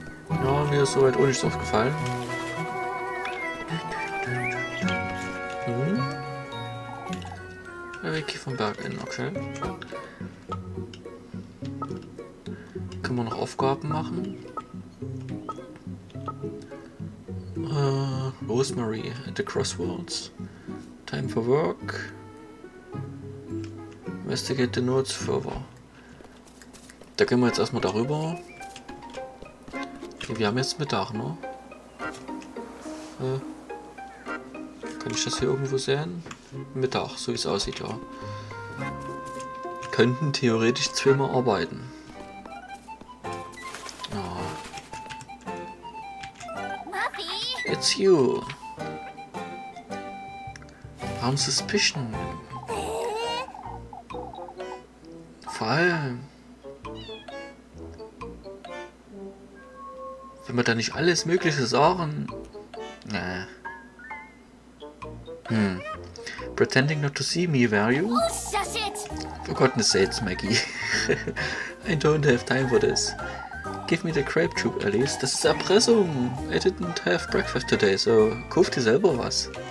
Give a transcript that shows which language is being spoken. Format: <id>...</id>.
<de>Ja, mir ist soweit auch nichts aufgefallen. Ricky vom Berg in, okay. Können wir noch Aufgaben machen?</de> <en>Rosemary at the Crossroads. Time for work. Investigate the notes further.</en> <de>Da gehen wir jetzt erstmal darüber. Okay, wir haben jetzt Mittag, ne? Kann ich das hier irgendwo sehen? Mittag, so wie es aussieht, ja. Wir könnten theoretisch zweimal arbeiten. Oh.</de> <en>It's you.</en> <de>Warum Suspicion? Vor allem, wenn wir da nicht alles Mögliche sagen. Nee.</de> <en>Pretending not to see me, were you? For goodness sakes, Maggie. I don't have time for this. Give me the crepe tube, Alice.</en> <de>Das ist Erpressung.</de> <en>I didn't have breakfast today, so</en> <de>kauf dir selber was.</de>